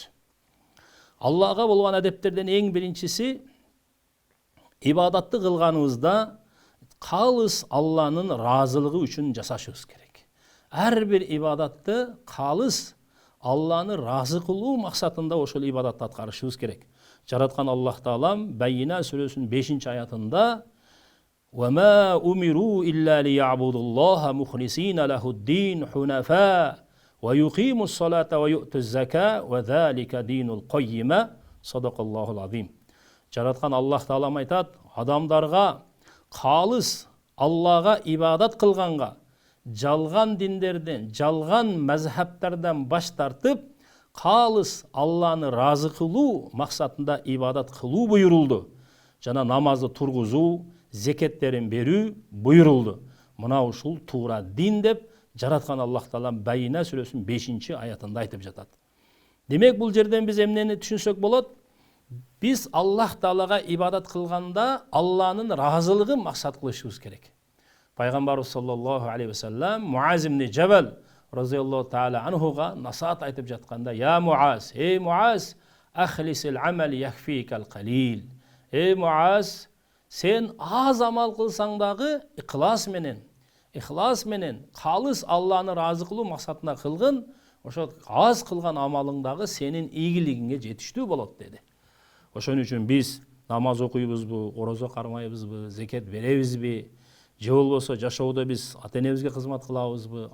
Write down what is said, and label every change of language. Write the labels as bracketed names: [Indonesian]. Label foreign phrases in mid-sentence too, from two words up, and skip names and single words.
[Kyrgyz] Аллага болгон адептерден эң биринчиси ибадатты кылганыбызда калыс Алланын ыраазылыгы үчүн жасашыбыз керек. Ар бир ибадатты калыс Алланы разы кылуу максатында ошол ибадатты аткарышыбыз керек. Жараткан Аллах Таалам Байина сүрөсүнүн 5-аятында [Arabic] وَمَا أُمِرُوا إِلَّا لِيَعْبُدُوا اللَّهَ مُخْلِصِينَ لَهُ الدِّينَ حُنَفَاءَ وَيُقِيمُوا الصَّلَاةَ وَيُؤْتُوا الزَّكَاةَ وَذَلِكَ دِينُ الْقَيِّمَ صَدَقَ اللَّهُ الْعَظِيمُ. [Kyrgyz] Жараткан Аллах Таалам айтат, адамдарга калыс Аллага ибадат кылганга, жалган диндерден, жалган мазхабтардан баш тартып, калыс Алланы разы кылуу максатында ибадат кылуу буйрулду. Жана намазды тургузуу, зекеттерин берүү буйрулду. Мына ушул туура дин деп жараткан Аллах Таала Байина сүрөсүнүн 5-аятында айтып жатат. Демек бул жерден биз эмнени түшүнсөк болот? Биз Аллах Таалага ибадат кылганда Алланын разылыгын максат кылышыбыз керек. Пайгамбарыбыз [Arabic] صلى الله عليه وسلم [Kyrgyz] Муаз ибн Жабал [Arabic] رضي الله تعالى عنه [Kyrgyz] насаат айтып жатканда: [Arabic] "يا معاذ، أي معاذ، أخلص العمل يكفك القليل." [Kyrgyz] Эй Муаз, сен аз амал кылсаң дагы ихлас менен калыс Алланы разы кылуу максатында кылгын, ошо аз кылган амалың дагы сенин ийгилигиңе жетиштүү болот деди. Ошон үчүн биз намаз окуйбузбу, орозо кармайбызбы, зекет беребизби, же болбосо жашоодо биз ата-энебизге кызмат кылабызбы,